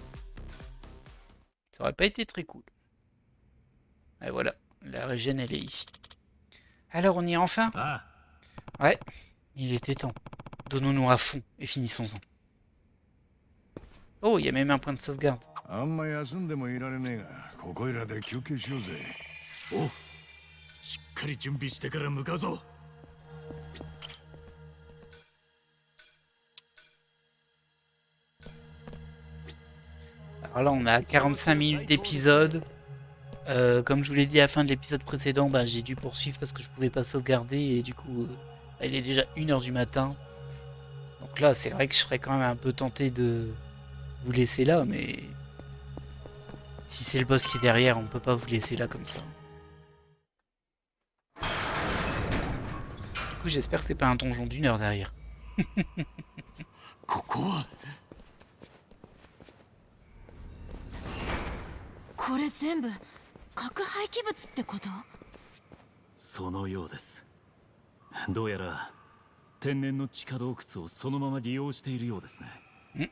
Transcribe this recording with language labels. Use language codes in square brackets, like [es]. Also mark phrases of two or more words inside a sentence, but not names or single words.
[fr] Ça aurait pas été très cool. Et voilà, la régène elle est ici. Alors on y est enfin? Ouais, il était temps. Donnons-nous à fond et finissons-en. Oh, il y a même un point de sauvegarde. [ja] あんま休んでもいられねえが、ここいらで休憩しようぜ。お、しっかり準備してから向かうぞ。 [fr] Alors là, on a 45 minutes d'épisode. Comme je vous l'ai dit à la fin de l'épisode précédent, bah, j'ai dû poursuivre parce que je pouvais pas sauvegarder et du coup, il est déjà 1h du matin. Donc là, c'est vrai que je serais quand même un peu tenté de vous laisser là, mais si c'est le boss qui est derrière, on peut pas vous laisser là comme ça. Du coup, j'espère que c'est pas un donjon d'1 heure derrière. [ja] ここはこれ全部核廃棄物ってこと？そのようです。どうやら天然の地下洞窟をそのまま利用しているようですね。